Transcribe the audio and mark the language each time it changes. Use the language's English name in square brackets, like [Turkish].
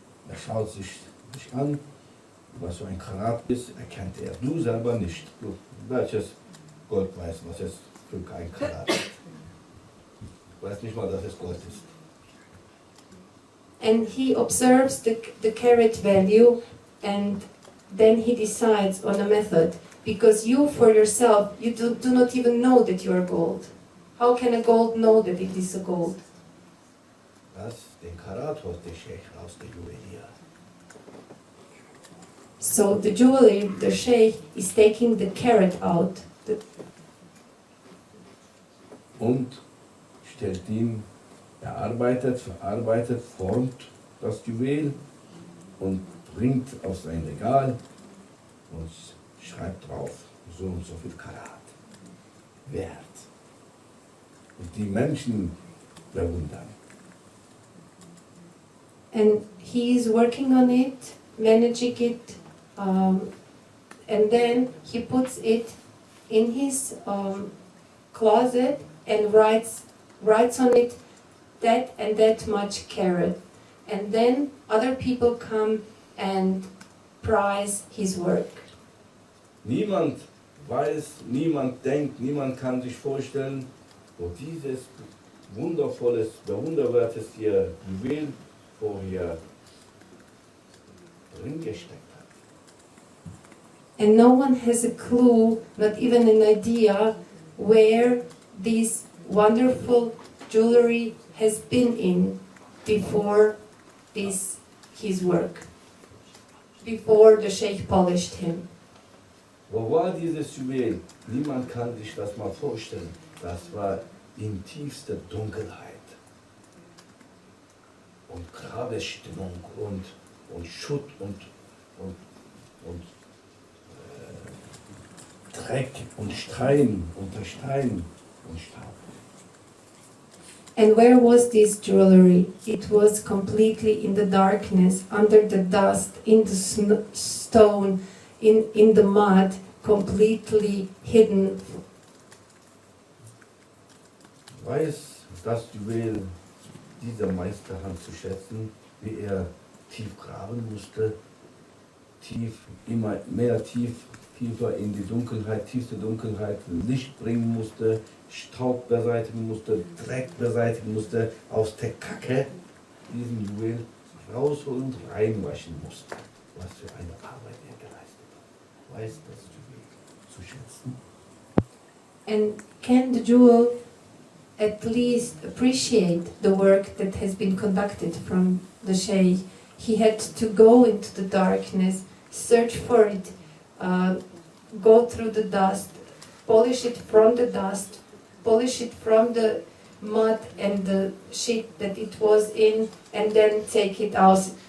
[German] Er schaut sich an, was so ein Karat ist, erkennt er. Du selber nicht. Du, welches Gold weißt, was es für ein Karat ist. Du weißt nicht mal, dass es Gold ist. [English] And he observes the carat value, and then he decides on a method. Because you, for yourself, you do not even know that you are gold. How can a gold know that it is a gold? [German] Den Karat holt der Sheikh aus der Juwelier. [English] So the jeweler, the sheikh, is taking the carat out. [German] Und stellt ihn, verarbeitet, formt das Juwel und bringt auf sein Regal und schreibt drauf, so und so viel Karat. Wert. Und die Menschen bewundern. [English] And he is working on it, managing it, and then he puts it in his closet and writes on it that and that much carat. And then other people come and prize his work. [German] Niemand weiß, niemand denkt, niemand kann sich vorstellen, wo dieses wundervolles, bewunderwerteste Juwel vorher drin gesteckt hat. [English] And no one has a clue, not even an idea, where this wonderful jewelry has been in before his work, before the sheikh polished him. [German] Wo war dieses Juwel? Niemand kann sich das mal vorstellen. Das war in tiefster Dunkelheit und Grabesstimmung und Schutt und Dreck und Stein unter Stein und Staub. [English] And where was this jewelry? It was completely in the darkness, under the dust, in the stone, in the mud, completely hidden. [German] Weiß das Juwel dieser Meisterhand zu schätzen, wie er tief graben musste, immer mehr tiefer in die Dunkelheit, tiefste Dunkelheit, Licht bringen musste, Staub beseitigen musste, Dreck beseitigen musste, aus der Kacke diesen Juwel rausholen und reinwaschen musste. Was für eine Arbeit er geleistet hat. Weiß das Juwel zu schätzen. [English] And can the jewel at least appreciate the work that has been conducted from the Sheikh? He had to go into the darkness, search for it, go through the dust, polish it from the dust, polish it from the mud and the shit that it was in, and then take it out